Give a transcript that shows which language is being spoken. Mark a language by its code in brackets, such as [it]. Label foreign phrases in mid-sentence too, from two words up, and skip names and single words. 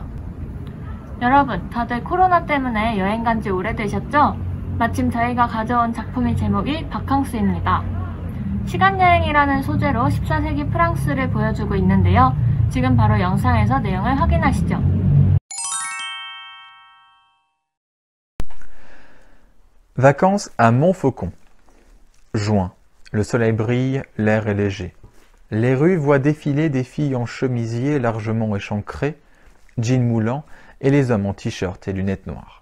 [ko] 여러분, 다들 코로나 때문에 여행 간 지 오래되셨죠? 마침 저희가 가져온 작품의 제목이 바캉스입니다. 시간여행이라는 소재로 14세기 프랑스를 보여주고 있는데요. 지금 바로 영상에서 내용을 확인하시죠. [fr] Vacances à Montfaucon. Juin. Le soleil brille, l'air est léger. Les rues voient défiler des filles en chemisier largement échancré, jeans moulants et les hommes en t-shirt et lunettes noires.